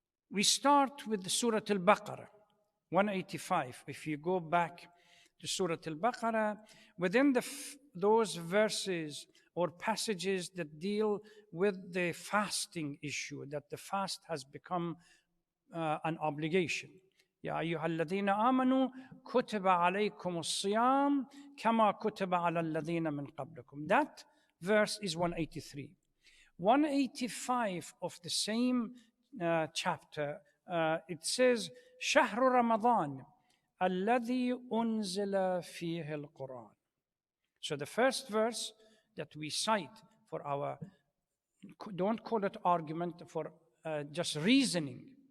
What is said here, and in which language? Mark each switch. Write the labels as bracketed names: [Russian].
[English] We start with the Surah Al-Baqarah, 185. If you go back to Surah Al-Baqarah, within those verses or passages that deal with the fasting issue, that the fast has become an obligation. [Arabic] يا أيها الذين آمنوا كتب عليكم الصيام كما كتب على الذين من قبلكم. [English] That verse is 183. 185 of the same chapter, it says [Arabic] شهر رمضان الذي أنزل فيه القرآن. [English] So the first verse that we cite for our, don't call it argument, for just reasoning.